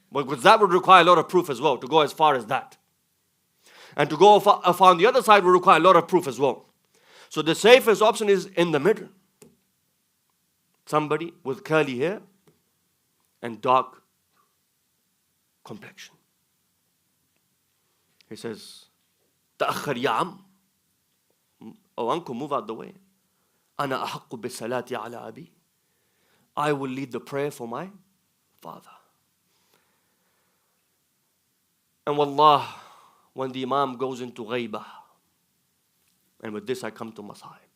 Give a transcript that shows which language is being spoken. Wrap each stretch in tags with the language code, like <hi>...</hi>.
<en>Because that would require a lot of proof as well, to go as far as that. And to go far on the other side would require a lot of proof as well. So the safest option is in the middle. Somebody with curly hair and dark complexion.</en> <ar>He says, تأخر يا عم.</ar> <en>Oh uncle, move out the way.</en> <ar>أنا أحق بالصلاة على أبي.</ar> <en>I will lead the prayer for my father. And wallah, when the Imam goes into ghaibah, and with this I come to Masai.</en>